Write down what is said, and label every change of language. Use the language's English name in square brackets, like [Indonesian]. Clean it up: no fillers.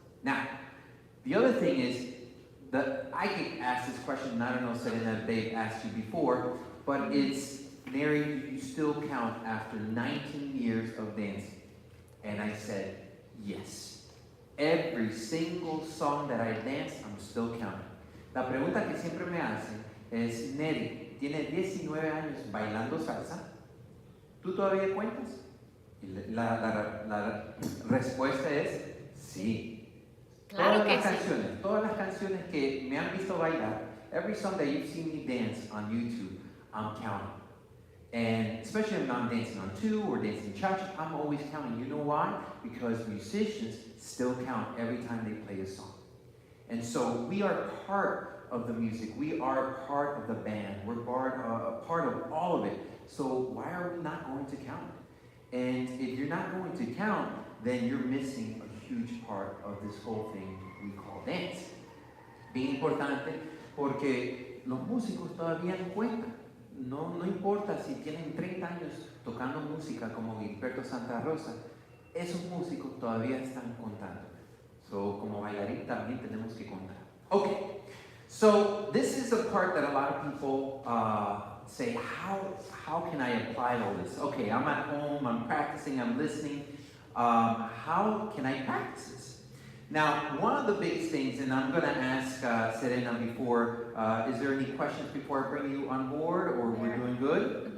[English] Now, the other thing is that I get asked this question, and I don't know, Serena, if they've asked you before, but it's, Nery, you still count after 19 years of dancing? And I said, yes. Every single song that I dance, I'm still counting. [Spanish] La pregunta que siempre me hacen es, Nery, tienes 19 años bailando salsa, ¿tú todavía cuentas? Y la respuesta es, sí. Claro Todas que las sí. canciones, todas las canciones que me han visto bailar, [English] every song that you've seen me dance on YouTube, I'm counting. And especially when I'm dancing on two or dancing cha-cha, I'm always counting. You know why? Because musicians still count every time they play a song. And so we are part of the music. We are part of the band. We're part of all of it. So why are we not going to count? And if you're not going to count, then you're missing a huge part of this whole thing we call dance. [Spanish] Bien importante porque los músicos todavía no cuentan. No importa si tienen 30 años tocando música como Gilberto Santa Rosa, esos músicos todavía están contando. So, como bailarín también tenemos que contar. [English] Okay, so this is the part that a lot of people say, how can I apply all this? Okay, I'm at home, I'm practicing, I'm listening. How can I practice this? Now, one of the biggest things, and I'm going to ask Serena before, is there any questions before I bring you on board, or we're doing good?